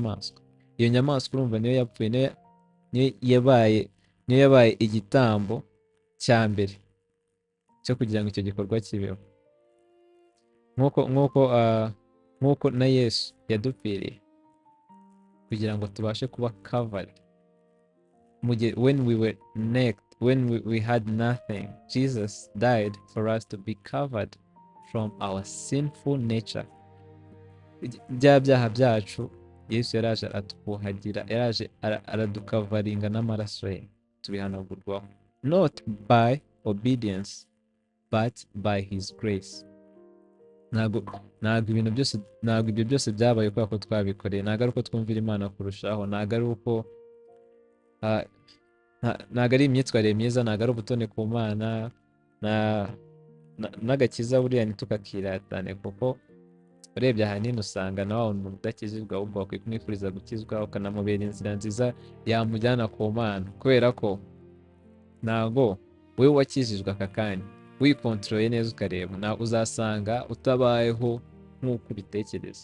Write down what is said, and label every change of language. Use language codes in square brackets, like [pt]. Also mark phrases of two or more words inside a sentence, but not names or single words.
[rw] Iyo nyamaswa urumva niyo yapfuye, niyo yabaye igitambo cya mbere cyo kugira ngo icyo gikorwa kibeho, nk'uko na Yesu yadupfiriye kugira ngo tubashe kuba covered mu gihe [en] when we were naked, when we had nothing, Jesus died for us to be covered from our sinful nature. [rw] Bya byaha byacu Yesu yaraje atwuhagira, yaraje aradukavaringa n'amaraso ye tubihanagurwaho, [en] not by obedience but by his grace. [rw] Ntabwo ibyo byose byabaye kubera ko twabikoreye, ntabwo ari uko twumvira Imana kurushaho, ntabwo ari imyitwarire myiza, ntabwo ari ubutoni ku Mana, n'agakiza buriya ntitukakiratane, kuko urebye ahanini usanga na wa umuntu udakizizwa ahubwo wakwiye kumwifuriza gukizwa, ukanamubera inzira nziza yamujyana ku Mana, kubera ko ntabwo wowe wakijijwe aka kanya wikontorore neza ukareba, uzasanga utabayeho nk'uko ubitekereza.